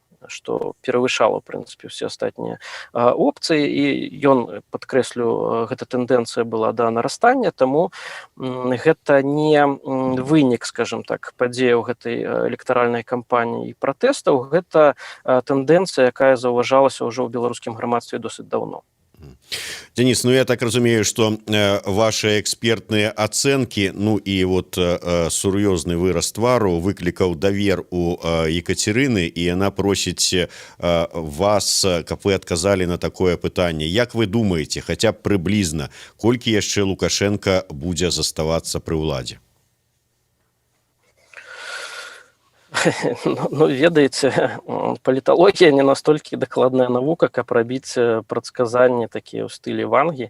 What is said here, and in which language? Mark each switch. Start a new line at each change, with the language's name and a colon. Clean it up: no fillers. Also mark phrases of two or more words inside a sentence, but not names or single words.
Belarusian: што перавышала, в прынцыпе, ўсе астатнія опцыі, і ён, падкрэслю, гэта тэндэнцыя была да нарастання, таму гэта не вынік,
Russian: скажем так,
Belarusian: падзеяў гэтай электаральнай кампаніі і пратэстаў, гэта тэндэнцыя, якая заўважалася ўжо ў беларускім грамадстве досыць даўно. Денис, ну я так разумею,
Russian: что ваши экспертные оценки, ну и вот
Belarusian: сур'ёзны выраз твару выклікаў давер у
Russian: Екатерины, и она просит вас,
Belarusian: каб вы
Russian: отказали на такое
Belarusian: пытанне. Як вы
Russian: думаете, хотя б приблизно,
Belarusian: колькі яшчэ Лукашенко будзе заставацца пры ўладзе? Ну, ведаеце, паліталогія не настолькі дакладная навука, каб рабіць прадказанні такія ў стылі Вангі.